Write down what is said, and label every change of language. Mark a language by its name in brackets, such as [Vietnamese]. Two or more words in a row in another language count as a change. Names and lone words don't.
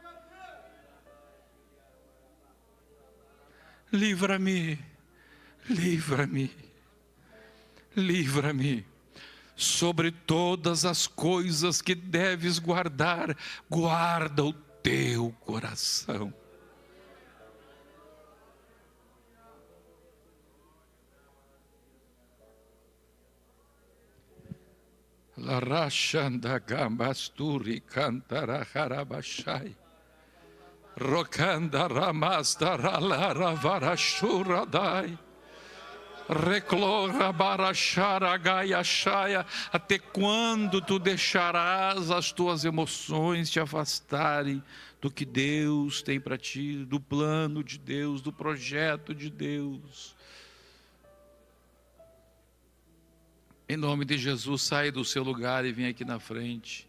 [Portuguese] Livra-me, livra-me, livra-me. Sobre todas as coisas que deves guardar, guarda o teu coração. La rachanda gambasturi cantara harabashai. Rokanda ramasta ralara varashuradai. Reclora barachara gaiachaya. Até quando tu deixarás as tuas emoções te afastarem do que Deus tem para ti, do plano de Deus, do projeto de Deus? Em nome de Jesus, sai do seu lugar e vem aqui na frente.